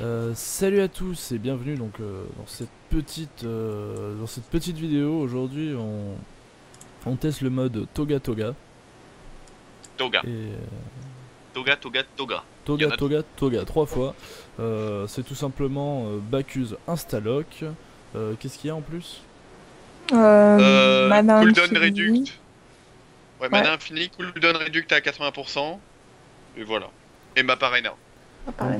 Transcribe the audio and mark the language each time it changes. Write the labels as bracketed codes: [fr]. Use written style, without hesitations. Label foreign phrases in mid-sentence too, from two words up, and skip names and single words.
[fr] Salut à tous et bienvenue donc dans cette petite vidéo. Aujourd'hui on teste le mode Toga Toga. Toga. Et Toga, Toga, Toga. Toga Toga Toga 3 fois. C'est tout simplement Bacchus Instalock. Qu'est-ce qu'il y a en plus? Mana Cooldown infini. Reduct. Ouais, Ouais. mana infini, cooldown Reduct à 80%. Et voilà. Et map arena. Ah, pareil.